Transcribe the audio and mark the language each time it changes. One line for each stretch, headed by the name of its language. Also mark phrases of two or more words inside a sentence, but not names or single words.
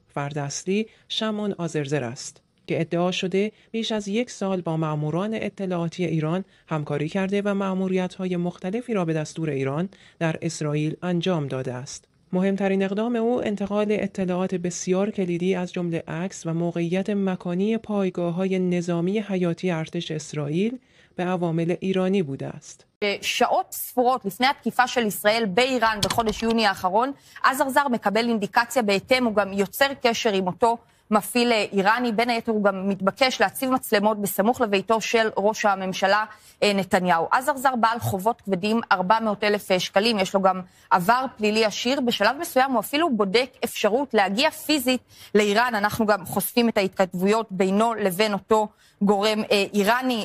Persian: فرد اصلی شمعون آذرزر است که ادعا شده بیش از 1 سال با ماموران اطلاعاتی ایران همکاری کرده و مأموریت‌های مختلفی را به دستور ایران در اسرائیل انجام داده است. مهمترین اقدام او انتقال اطلاعات بسیار کلیدی از جمله عکس و موقعیت مکانی پایگاه‌های نظامی حیاتی ارتش اسرائیل به عوامل ایرانی بوده است.
Hebrew: שעות ספורות לפני התקיפה של ישראל באיראן בחודש יוני האחרון, אזרזר מקבל אינדיקציה בהתאם, הוא גם יוצר קשר עם אותו מפעיל איראני, בין היתר הוא גם מתבקש להציב מצלמות בסמוך לביתו של ראש הממשלה נתניהו. אזרזר בעל חובות כבדים 400,000 שקלים, יש לו גם עבר פלילי עשיר, בשלב מסוים הוא אפילו בודק אפשרות להגיע פיזית לאיראן, אנחנו גם חושפים את ההתכתבויות בינו לבין אותו גורם איראני.